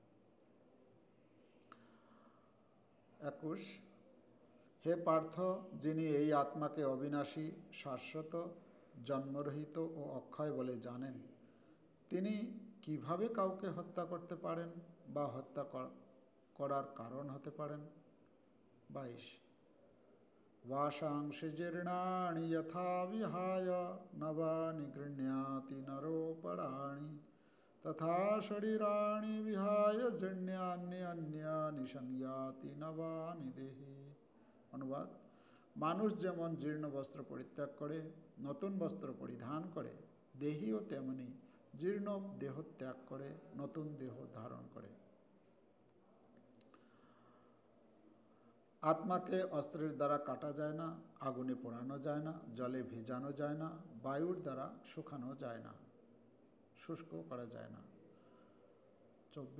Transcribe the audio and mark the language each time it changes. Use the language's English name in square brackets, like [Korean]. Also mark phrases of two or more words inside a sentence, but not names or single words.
[Bangla] 21, হে পার্থ, যিনি এই আত্মাকে অবিনাশী, শাশ্বত, জন্মরহিত ও অক্ষয় বলে জানেন, তিনি কিভাবে কাউকে হত্যা করতে পারেন বা হত্যা করার কারণ হতে পারেন? 22, [Sanskrit] वाशांसि जीर्णानि यथा विहाय नवानि गृह्णाति नरोपराणि तथा शरीराणि विहाय जीर्णान्यान्यानि संयाति नवानि देहि। [Bangla] অনুবাদ: মানুষ যেমন জীর্ণ বস্ত্র পরিত্যাগ করে নতুন বস্ত্র পরিধান করে, দেহীও তেমনি জীর্ণ দেহ ত্যাগ করে নতুন দেহ ধারণ করে। আত্মাকে অস্ত্রের দ্বারা কাটা যায় না, আগুনে পোড়ানো যায় না, জলে ভেজানো যায় না, বায়ুর দ্বারা শুকানো যায় না, শুষ্ক করা যায় না।